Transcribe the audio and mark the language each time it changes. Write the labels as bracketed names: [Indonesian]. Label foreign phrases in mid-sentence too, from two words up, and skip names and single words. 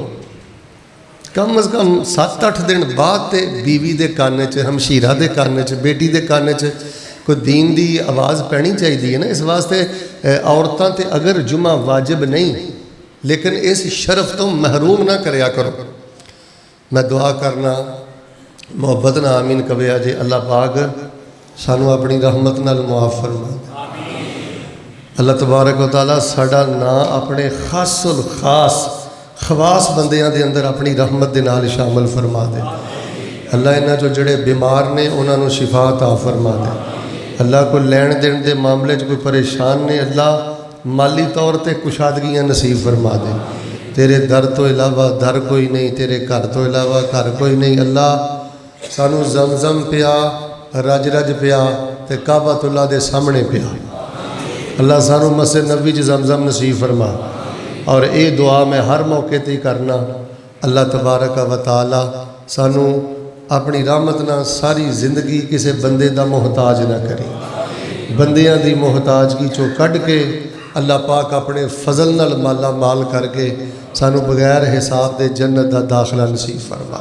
[Urdu] کم از کم 7-8 دن بعد تو بیوی کے کان چ، ہمشیرہ کے کان چ، بیٹی کے کان چ کوئی دین کی آواز پینی چاہیے ہے نا. [Punjabi] اس واسطے عورتاں تے اگر جمعہ واجب نہیں، لیکن اس شرف توں محروم نا کریا کرو. میں دعا کرنا محبت نا آمین کہوے جے اللہ پاک سانوں اپنی رحمت نال معاف فرما. [Arabic] الله تبارك وتعالى [Punjabi] ساڈا نا اپنے خاص الخاص خواص بندیاں دے اندر اپنی رحمت دے نال شامل فرما دے. اللہ انہاں چوں جیہڑے بیمار نے اونہاں نوں شفا عطا فرما دے. اللہ کو لین دین کے معاملے کوئی پریشان نے، اللہ مالی طور پر کشادگیاں نصیب فرما دے. تیرے در توں علاوہ در کوئی نہیں، تیرے گھر توں علاوہ گھر کوئی نہیں. اللہ سانوں زمزم پیا، رج رج پیا، تے کعبۃ اللہ دے سامنے پیا. اللہ سانوں مسجد نبوی چ زمزم نصیب فرما. [Urdu] اور یہ دعا میں ہر موقعے تے ہی کرنا, [Arabic] الله تبارك وتعالى [Punjabi] سانوں اپنی رحمت نا ساری زندگی [Urdu] کسی بندے کا محتاج نہ کرے. [Punjabi] بندیاں دی محتاجگی چوں کڈھ کے اللہ پاک اپنے فضل نال مالا مال کرکے سانوں بغیر حساب دے جنت دا داخلہ نصیب فرما.